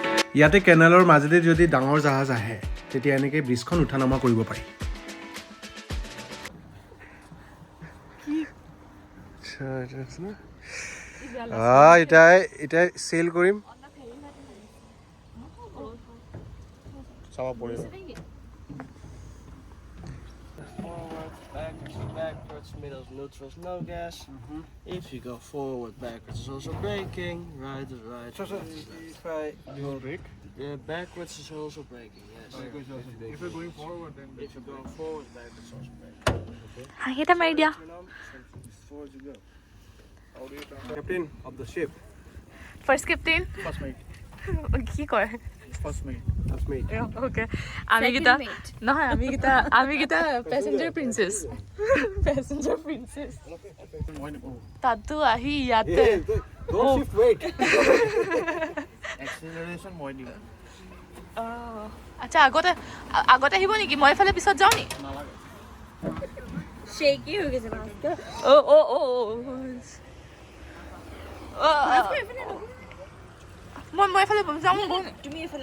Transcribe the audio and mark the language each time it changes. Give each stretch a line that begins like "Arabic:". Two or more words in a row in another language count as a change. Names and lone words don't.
Assamese: ইয়াতে কেনেলৰ মাজেদি যদি ডাঙৰ জাহাজ আহে তেতিয়া এনেকৈ ব্ৰিজখন উঠা নমা কৰিব পাৰি এতিয়া চেল কৰিম চাব পৰিব
English: Backwards, middles, neutrals, no gas. If you go forward, backwards is also braking. Right is right. if I do brake Yeah, backwards is also braking. Yes. if you're going forward then If you go forward, backwards is also braking.
Assamese: হাঁহিটা মাৰি দিয়া
English: Forward you go. captain of the ship first captain first mate
Assamese: কি কয়
English: first mate
Assamese: ওকে আমিকেইটা নহয় আমিকেইটা
English: passenger princess passenger princess
Assamese: তাতো আহি ইয়াতে
English: don't shift weight
Assamese: Acceleration মই দিম আচ্ছা আগতে আহিব নেকি মই এফালে পিছত যাওঁ নি Shaky হৈ গৈছে মাছটো মই এফালে যাওঁ তুমি এফালে